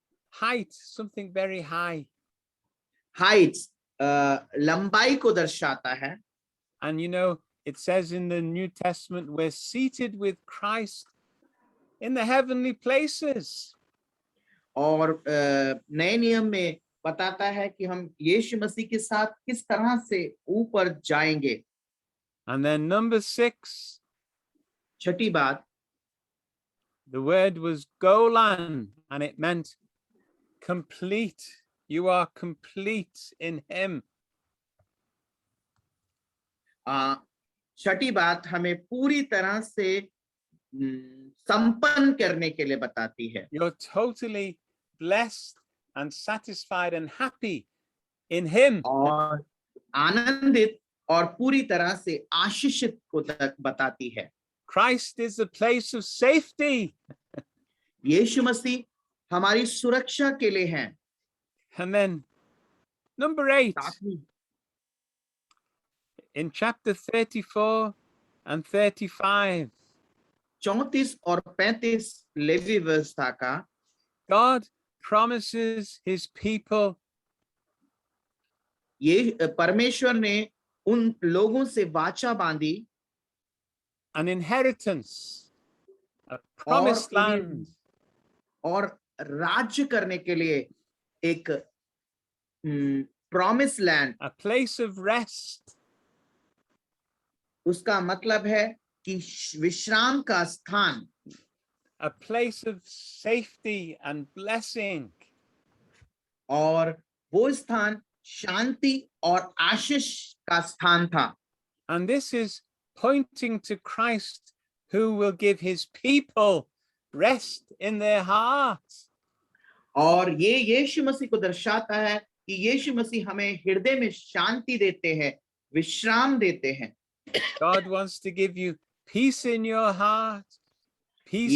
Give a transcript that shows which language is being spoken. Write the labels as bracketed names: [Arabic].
[English] Height, something very high. [Hindi] heights लंबाई को दर्शाता है। [English] And you know, it says in the New Testament, we're seated with Christ in the heavenly places. [Hindi] और नए नियम में बताता है कि हम यीशु मसीह के साथ किस तरह से ऊपर जाएंगे। [English] And then number 6, [Hindi] छठी बात, [English] the word was Golan, and it meant complete. You are complete in him. [Hindi] छठी बात हमें पूरी तरह से संपन्न करने के लिए बताती है। [English] You're totally blessed and satisfied and happy in him. [Hindi] और आनंदित और पूरी तरह से आशीषित को बताती है। [English] Christ is the place of safety. [Hindi] यीशु मसीह हमारी सुरक्षा के लिए है। [English] And then number 8, in chapter 34 and 35, [Hindi] 34 और 35 लेवी व्यवस्था का, [English] God promises his people [Hindi] ये परमेश्वर ने उन लोगों से वाचा बांधी [English] an inheritance, a [Hindi] और [English] promised [Hindi] उन्हें [English] land, [Hindi] और राज्य करने के लिए एक promise land, [English] a place of rest, [Hindi] उसका मतलब है कि विश्राम का स्थान, [English] a place of safety and blessing. [Hindi] और वो स्थान शांति और आशीष का स्थान था। [English] And this is pointing to Christ, who will give his people rest in their hearts. [Hindi] और ये यीशु मसीह को दर्शाता है कि यीशु मसीह हमें हृदय में शांति देते हैं, विश्राम देते हैं। [English] God wants to give you peace in your heart, peace in